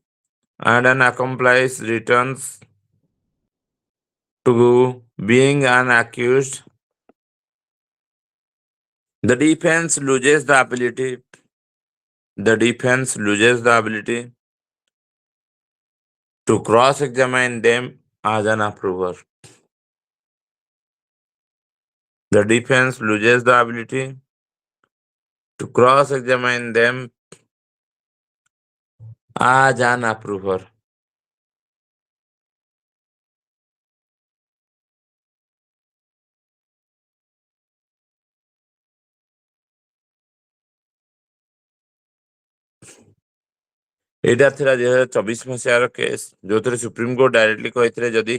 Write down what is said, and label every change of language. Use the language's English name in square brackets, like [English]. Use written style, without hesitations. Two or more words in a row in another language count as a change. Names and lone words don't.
[English] the defense loses the ability to cross-examine them as an approver. The defense loses the ability to cross-examine them as an approver. [Odia] ଏଇଟା ଥିଲା 2024 ମସିହାର କେସ୍, ଯୋଉଥିରେ [English] Supreme Court directly [Odia] କହିଥିଲେ ଯଦି